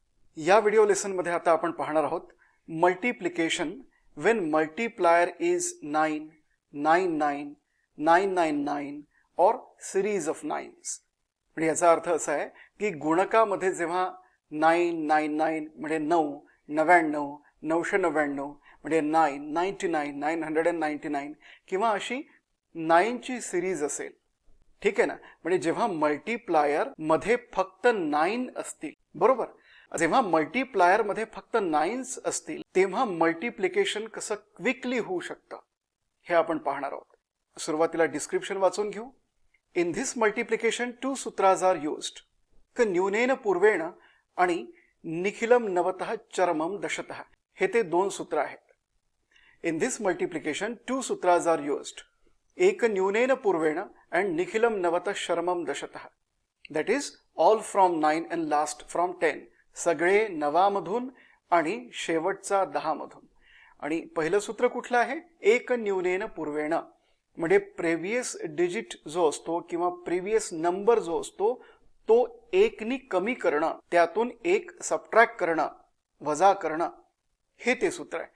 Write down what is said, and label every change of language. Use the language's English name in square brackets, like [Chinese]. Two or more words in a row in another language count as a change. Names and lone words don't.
[Marathi] या [English] video lesson [Marathi] मध्ये आता आपण पाहणार आहोत [English] multiplication when multiplier is 9, 99, 999 [Marathi] और [English] series of nines. [Marathi] म्हणजे याचा अर्थ असा आहे की गुणकामध्ये जेव्हा 999 म्हणजे 9, 99, 999 म्हणजे 9, 99, 999 किंवा अशी 9 ची सिरीज असेल, ठीक आहे ना। म्हणजे जेव्हा मल्टीप्लायर मध्ये फक्त 9 असतील, बरोबर, जेव्हा मल्टीप्लायर मध्ये फक्त 9s असतील तेव्हा मल्टिप्लिकेशन कसं क्विकली होऊ शकतं हे आपण पाहणार आहोत। सुरुवातीला डिस्क्रिप्शन वाचून घेऊ। [English] in this multiplication 2 sutras are used [Sanskrit] क न्यूनेन पूर्वेण आणि निखिलम नवतः चरमम दशतः, [Marathi] हे ते दोन सूत्र आहेत। [English] in this multiplication 2 sutras are used, [Sanskrit] एक न्यूनेन पूर्वेण [English] and [Sanskrit] निखिलम नवतः शर्मम दशतः, [English] that is all from 9 and last from 10, [Marathi] सगळे 9 मधून आणि शेवटचा 10 मधून। आणि पहिलं सूत्र कुठलं आहे? [Sanskrit] एक न्यूनेन पूर्वेण, [Marathi] म्हणजे [English] previous digit [Marathi] जो असतो किंवा [English] previous number [Marathi] जो असतो तो 1 नी कमी करणं, त्यातून 1 सबट्रॅक्ट करणं, वजा करणं, हे ते सूत्र आहे।